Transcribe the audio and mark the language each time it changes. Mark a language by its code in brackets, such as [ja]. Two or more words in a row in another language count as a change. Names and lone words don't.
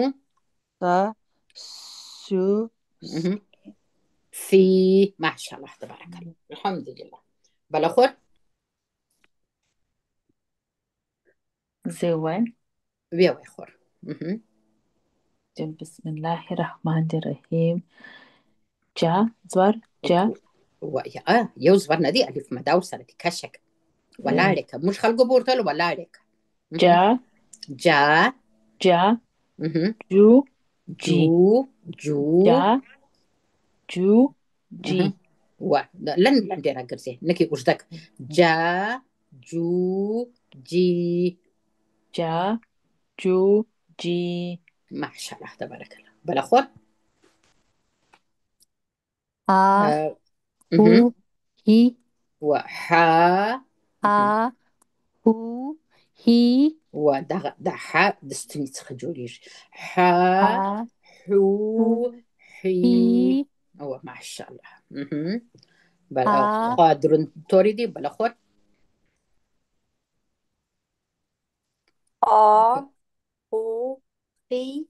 [ps] سا سو سی. [ar] ماشاءالله تبارک الله، الحمدلله. [ps] بله خور. زه وایم. وی وای خور. [ar] بسم الله الرحمن الرحیم. [ps] جا زور جا. یو زور نه دی، الف مده ورسره دی، کشه که ولاړې که. موږ خلکو به ورته ویل ولاړې که. جا جا جا جو جی. جو جا جو جی. و لنډ لنډې راګرځې، نکې اوږده که. جا جو جی. جا جو جی. [ar] ماشاءالله تبارک الله. [ps] بله خور. ها هو هی و ها ها هو هی و دا ح د ستوني څخه جوړیږي. ح حو حی. او ماشاءالله. بله خوا دروند توری دی. بله خور. هو خی.